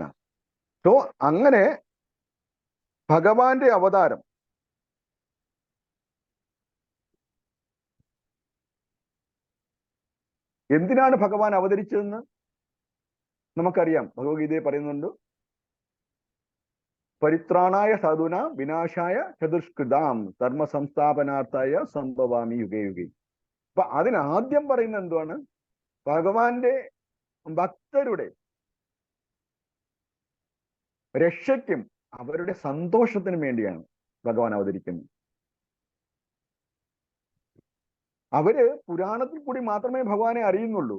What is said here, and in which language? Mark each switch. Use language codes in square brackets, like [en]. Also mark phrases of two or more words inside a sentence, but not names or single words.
[ml] സോ അങ്ങനെ ഭഗവാന്റെ അവതാരം എന്തിനാണ് ഭഗവാൻ അവതരിച്ചതെന്ന് നമുക്കറിയാം. ഭഗവത്ഗീതയെ പറയുന്നുണ്ട്, [sa] പരിത്രാണായ സാധുന വിനാശായ ചതുഷ്കൃതാം ധർമ്മ സംസ്ഥാപനാർത്ഥായ സംഭവാമി യുഗേ യുഗേ. [ml] അപ്പൊ അതിനാദ്യം പറയുന്നത് എന്തുവാണ്? ഭഗവാന്റെ ഭക്തരുടെ രക്ഷയ്ക്കും അവരുടെ സന്തോഷത്തിനും വേണ്ടിയാണ് ഭഗവാൻ അവതരിക്കുന്നത്. അവര് പുരാണത്തിൽ കൂടി മാത്രമേ ഭഗവാനെ അറിയുന്നുള്ളൂ.